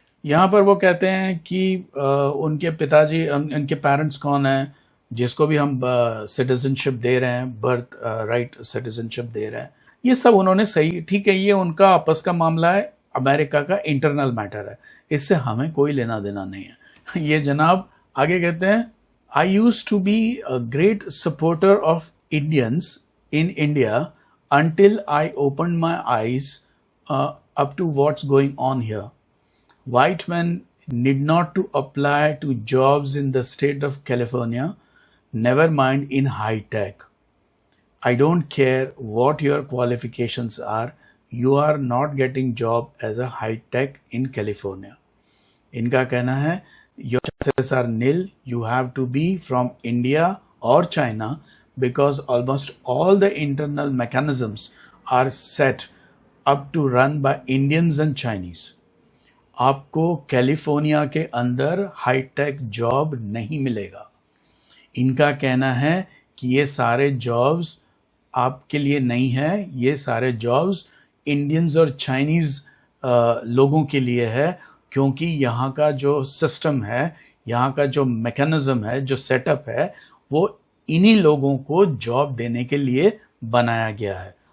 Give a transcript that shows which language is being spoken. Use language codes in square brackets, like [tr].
[hi] यहाँ पर वो कहते हैं कि उनके पिताजी, उनके पेरेंट्स कौन हैं, जिसको भी हम सिटीजनशिप दे रहे हैं, बर्थ राइट सिटीजनशिप दे रहे हैं, ये सब उन्होंने सही, ठीक है, ये उनका आपस का मामला है, अमेरिका का इंटरनल मैटर है, इससे हमें कोई लेना देना नहीं है। ये जनाब आगे कहते हैं, [en] I use to be a great supporter of Indians in India until I opened my eyes up to what's going on here. White men need not to apply to jobs in the state of California, never mind in high tech. I don't care what your qualifications are, you are not getting job as a high tech in California. [hi] इनका कहना है, [en] your chances are nil, you have to be from India or China because almost all the internal mechanisms are set up to run by Indians and Chinese. [hi] आपको California के अंदर hi tech job नहीं मिलेगा। इनका कहना है कि ये सारे जॉब्स आपके लिए नहीं है, ये सारे जॉब्स इंडियंस और चाइनीज़ लोगों के लिए है, क्योंकि यहाँ का जो सिस्टम है, यहाँ का जो मैकेनिज्म है, जो सेटअप है, वो इन्हीं लोगों को जॉब देने के लिए बनाया गया है।